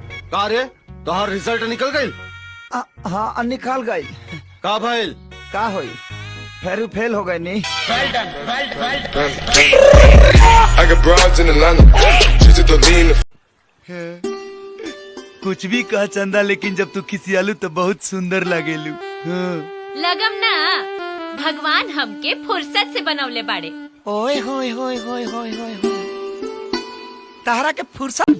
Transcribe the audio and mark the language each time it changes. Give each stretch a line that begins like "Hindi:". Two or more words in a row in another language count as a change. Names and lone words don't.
Bhojpuri: का रे तोहर रिजल्ट निकल गई? हाँ निकाल गई। का भइल? का होई फेरू फेल हो गई नी।
English: I got broads in Atlanta. She's a Dolina.
Bhojpuri: कुछ भी कह चंदा, लेकिन जब तू खिसियालू तो बहुत सुंदर लगेलू। लगम ना, भगवान हमके फुर्सत से बनवले बाड़े। ओए होए होए होए होए होए तारा के फुर्सत।